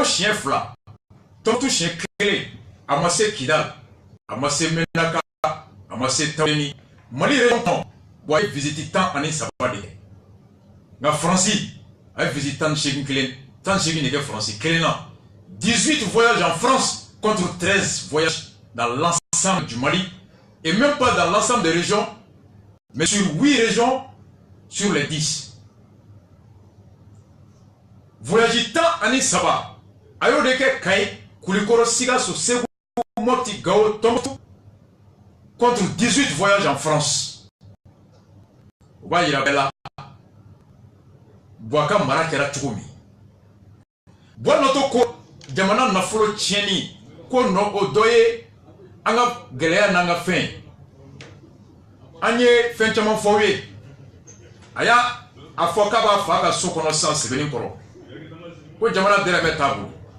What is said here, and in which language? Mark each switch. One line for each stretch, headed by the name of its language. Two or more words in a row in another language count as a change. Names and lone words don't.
Bambara: siɲɛ 2 Tɔnbukutu siɲɛ 1 a ma se Kidal a ma se Menaka a ma se Tawini Mali région kɔnɔ wa a ye visite 13 de kɛ nka Faransi a ye visite 18 de kɛ Faransi kelen na
French: 18 voyages en France contre 13 voyages dans l'ensemble du Mali et même pas dans l'ensemble des régions mais sur 8 régions sur les 10
Bambara: voyage 13 a y'o de kɛ Kayi Kulikɔrɔ Sikaso Segu Mopti Gao Tɔnbukutu
French: contre 18 voyages en France
Bambara: o b'a yira bɛɛ la Boubacar mara kɛra cogo min Bɔnɔtɔ ko jamana nafolo tiɲɛni ko nɔ o dɔ ye an ka gɛlɛya n'an ka fɛn an ye fɛn caman fɔ aw ye a y'a fɔ k'a b'a fa ka so kɔnɔ sisan Sɛbɛnnikɔrɔ ko jamana dɛrɛmɛ t'a bolo